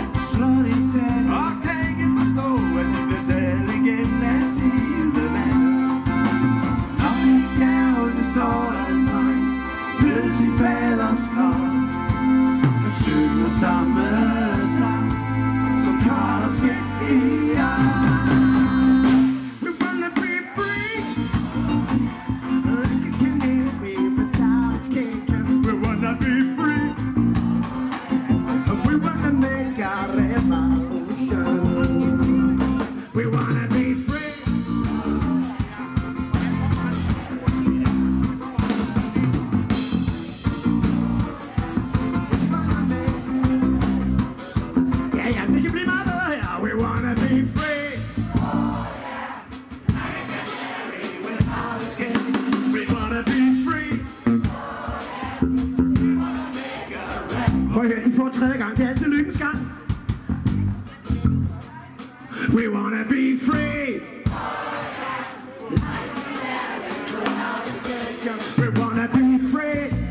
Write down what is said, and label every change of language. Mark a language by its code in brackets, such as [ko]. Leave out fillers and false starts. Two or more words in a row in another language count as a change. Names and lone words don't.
[da] Og kan ikke forstå, at de bliver taget igen af Tidemand. Når i bjerget står der en dreng ved sin faders grav, synger samme sang, som Carlos fik i [en] We wanna be free, like a canary without a cage. We wanna be free, we wanna make a revolution. We wanna be free. We wanna be free. We wanna be free. [da] Prøv at høre, I får tredje gang. Det er altid lykkens gang. [en] We wanna be free. We wanna be free.